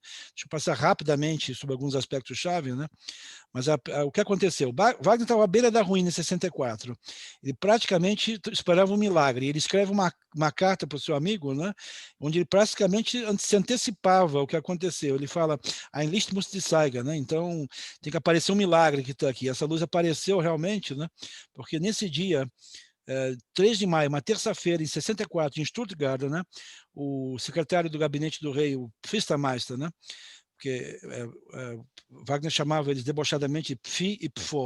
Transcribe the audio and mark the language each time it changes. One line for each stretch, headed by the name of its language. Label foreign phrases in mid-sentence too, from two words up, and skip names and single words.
Portuguese: Deixa eu passar rapidamente sobre alguns aspectos-chave, né? Mas o que aconteceu? Wagner estava à beira da ruína em 64. Ele praticamente esperava um milagre. Ele escreve uma carta para o seu amigo, né? Onde ele praticamente se antecipava o que aconteceu. Ele fala,
German: Ein Licht muss die zeigen,
Portuguese: né? Então, tem que aparecer um milagre que está aqui. Essa luz apareceu realmente, né? Porque nesse dia, 3 de maio, uma terça-feira, em 64, em Stuttgart, né? O secretário do gabinete do rei, o Pfistermeister, né? Porque Wagner chamava eles debochadamente Pfi e Pfo.